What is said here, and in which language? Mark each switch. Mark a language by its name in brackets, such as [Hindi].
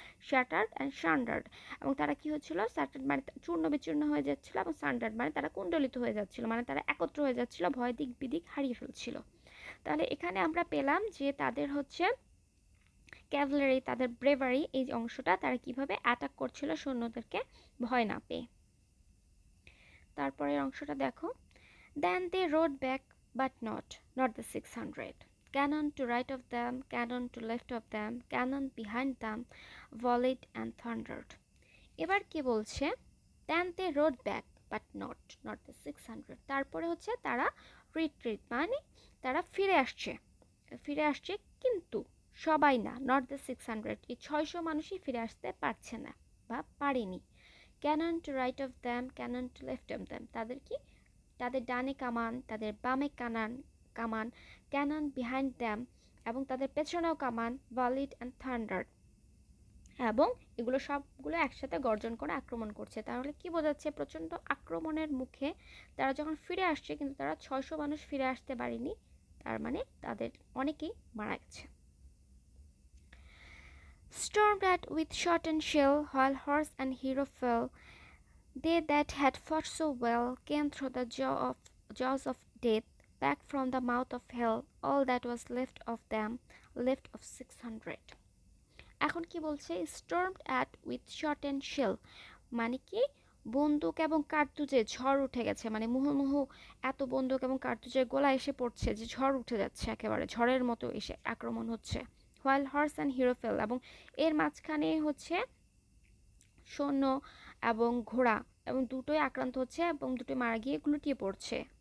[English] shattered and sundered, [Bangla] এবং তারা কি হচ্ছিল? শ্যাটার্ড মানে চূর্ণ বিচূর্ণ হয়ে যাচ্ছিল, এবং সান্ডার্ড মানে তারা কুণ্ডলিত হয়ে যাচ্ছিল, মানে তারা একত্র হয়ে যাচ্ছিল, ভয় দিক বিদিক হারিয়ে ফেলছিল। তাহলে এখানে আমরা পেলাম যে তাদের হচ্ছে ক্যাভলারি, তাদের ব্রেভারি, এই অংশটা তারা কিভাবে অ্যাটাক করছিল সৈন্যদেরকে ভয় না পেয়ে। তারপরের অংশটা দেখো। [English] Then they rode back, but not the 600. Cannon to right of them, cannon to left of them, cannon behind them, volleyed and thundered. [Bangla] এবার কি বলছে? [English] Then they rode back, but not the 600. [Bangla] তারপরে হচ্ছে তারা রিট্রিট, মানে তারা ফিরে আসছে, কিন্তু সবাই না, [English] not the 600, [Bangla] এই 600 মানুষই ফিরে আসতে পারছে না বা পারেনি। [English] cannon to right of them, cannon to left of them, [Bangla] তাদের কি? তাদের ডানে কামান, তাদের বামে কামান, [English] cannon behind them, [Bangla] এবং তাদের পেছনেও কামান, [English] volleyed and thundered, [Bangla] এবং এগুলো সবগুলো একসাথে গর্জন করে আক্রমণ করছে। তাহলে কি বোঝাচ্ছে? প্রচণ্ড আক্রমণের মুখে তারা যখন ফিরে আসছে, কিন্তু তারা 600 মানুষ ফিরে আসতে পারেনি, তার মানে তাদের অনেকেই মারা গেছে। [English] Stormed at with shot and shell, while horse and hero fell, they that had fought so well came through the jaws of death, back from the mouth of hell, all that was left of them, left of 600. [Bangla] এখন কি বলছে? [English] stormed at with shot and shell, [Bangla] মানে কি বন্দুক এবং কার্তুজে ঝড় উঠে গেছে, মানে মুহুর্মুহু এত বন্দুক এবং কার্তুজের গোলা এসে পড়ছে যে ঝড় উঠে যাচ্ছে, একেবারে ঝড়ের মতো এসে আক্রমণ হচ্ছে। [English] while horse and hero fell, [Bangla] এবং এর মাঝখানে হচ্ছে সৈন্য এবং ঘোড়া এবং দুটোই আক্রান্ত হচ্ছে এবং দুটোই মারা গিয়ে লুটিয়ে পড়ছে।